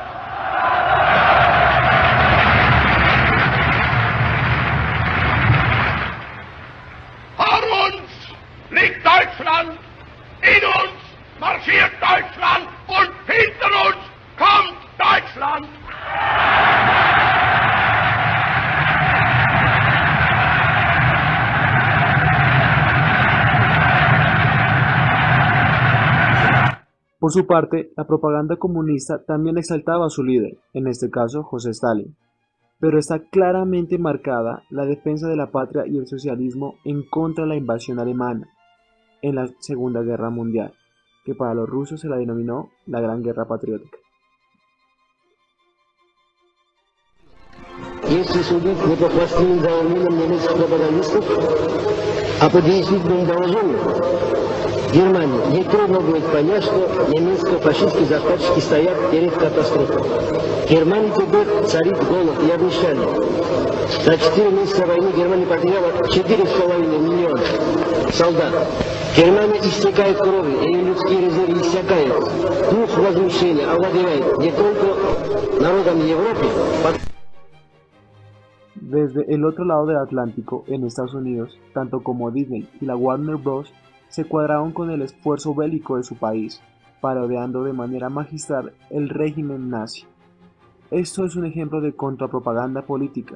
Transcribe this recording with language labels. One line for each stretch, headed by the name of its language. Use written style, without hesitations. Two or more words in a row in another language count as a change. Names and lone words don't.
German: vor uns liegt Deutschland, in uns marschiert Deutschland und hinter uns kommt Deutschland.
Spanish: Por su parte, la propaganda comunista también exaltaba a su líder, en este caso José Stalin, pero está claramente marcada la defensa de la patria y el socialismo en contra de la invasión alemana en la Segunda Guerra Mundial, que para los rusos se la denominó la Gran Guerra Patriótica.
Russian: Если судить не по плохим заявлениям немецких пропагандистов, а по действительным доложениям, Германии ей трудно будет понять, что немецко-фашистские захватчики стоят перед катастрофой. В Германии теперь царит голод и обнищание. За 4 месяца войны Германия потеряла 4,5 миллиона солдат. Германия истекает кровью, и людские резервы иссякают. Дух возмущения овладевает не только народами Европы.
Spanish: Desde el otro lado del Atlántico, en Estados Unidos, tanto como Disney y la Warner Bros. Se cuadraron con el esfuerzo bélico de su país, parodiando de manera magistral el régimen nazi. Esto es un ejemplo de contrapropaganda política.